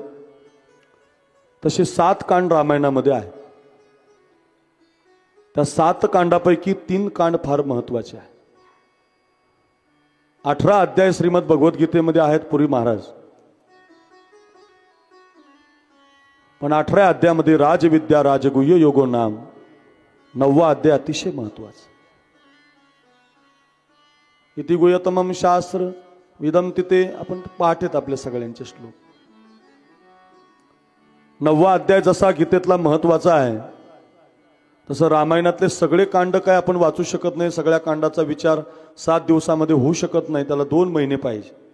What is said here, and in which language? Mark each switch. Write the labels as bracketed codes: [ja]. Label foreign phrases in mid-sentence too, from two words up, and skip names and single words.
[mr] तसे 7 कांड रामायणामध्ये आहे. त्या 7 कांडापैकी 3 कांड फार महत्त्वाचे आहे. 18 अध्याय श्रीमद भगवद्गीतेमध्ये आहेत पुरी महाराज. पण 18 अध्यायामध्ये [sa] राजविद्या राजगुह्य योगो नाम [mr] 9वा अध्याय अतिशय महत्त्वाचा. [sa] इति गुह्यतमं शास्त्र विदम [mr] तिथे आपण पाठेत आपल्या सगळ्यांचे श्लोक. 9वा अध्याय जसा गीतेतला महत्त्वाचा आहे तसं रामायणातले सगळे कांड काय आपण वाचू शकत नाही. सगळ्या कांडाचा विचार 7 दिवसामध्ये होऊ शकत नाही. त्याला 2 महिने पाहिजे.